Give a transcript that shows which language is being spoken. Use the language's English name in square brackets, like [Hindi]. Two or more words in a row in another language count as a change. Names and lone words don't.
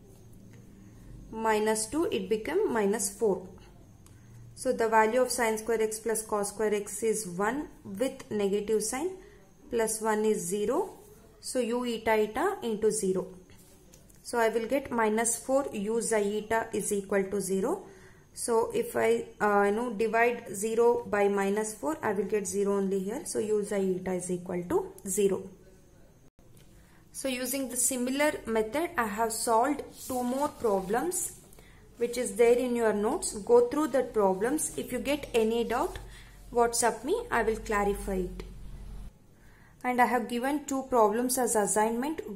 [English] Minus 2, it became minus 4. So the value of sin square x plus cos square x is 1 with negative sign, plus 1 is 0. So u eta eta into 0. So I will get minus 4 u xi eta is equal to 0. So if I divide 0 by minus 4, I will get 0 only here. So u xi eta is equal to 0. So using the similar method, I have solved 2 more problems which is there in your notes. Go through the problems. If you get any doubt, WhatsApp me, I will clarify it. And I have given 2 problems as assignment.